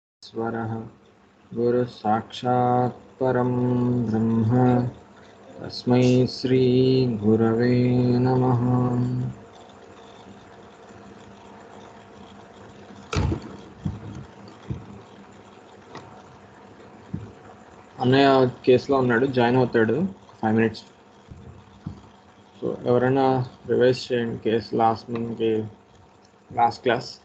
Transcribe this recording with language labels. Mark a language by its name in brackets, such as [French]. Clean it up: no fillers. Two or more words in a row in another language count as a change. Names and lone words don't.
[Sanskrit] परमेश्वरः गुरुसाक्षात् परं ब्रह्म तस्मै श्री गुरवे नमः। [Telugu] అన్నయ్య కేసులో ఉన్నాడు, జాయిన్ అవుతాడు 5 minutes. సో ఎవరైనా రివైజ్ చేయండి కేసు [English] last class.